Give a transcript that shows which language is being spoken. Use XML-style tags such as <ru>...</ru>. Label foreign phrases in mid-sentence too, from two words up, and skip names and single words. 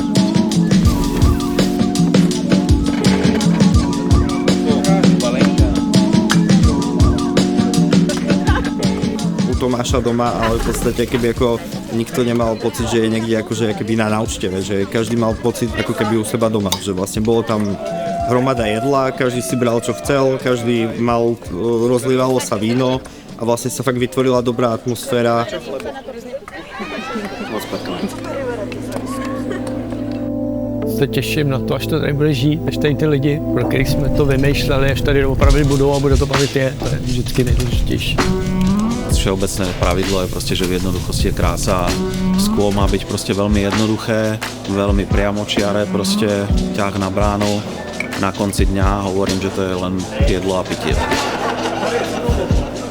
<sk>Tomáša doma, ale v podstate keby ako nikto nemal pocit, že je niekde akože keby na návšteve, že každý mal pocit ako keby u seba doma, že vlastne bolo tam hromada jedla, každý si bral čo chcel, každý mal, rozlívalo sa víno a vlastne sa fakt vytvorila dobrá atmosféra.</sk> <cs>Se těším na to, až to tady bude žít, až tady ty lidi, pro kterých jsme to vymýšleli, až tady opravdu budou a bude to bavit je, to je vždycky nejdůležitější.</cs> <sk>Všeobecné pravidlo je proste, že v jednoduchosti je krása. Skôl má byť proste veľmi jednoduché, veľmi priamočiare, proste ťah na bránu. Na konci dňa hovorím, že to je len jedlo a pitie.</sk>